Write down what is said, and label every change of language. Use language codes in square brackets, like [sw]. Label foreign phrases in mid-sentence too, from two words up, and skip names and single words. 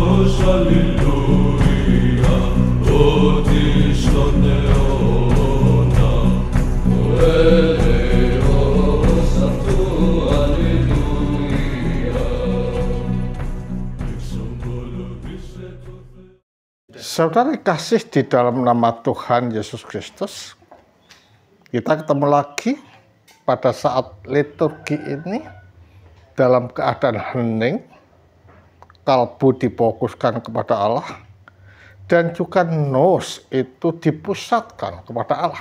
[el] αλληλούια, ότι στον αιώνα το έλεος αυτού αλληλούια. Εξομολογήστε το Θεό. [id] Saudara kasih di dalam nama Tuhan Yesus Kristus, kita ketemu lagi pada saat liturgi ini dalam keadaan hening, kalbu difokuskan kepada Allah, dan juga nous itu dipusatkan kepada Allah.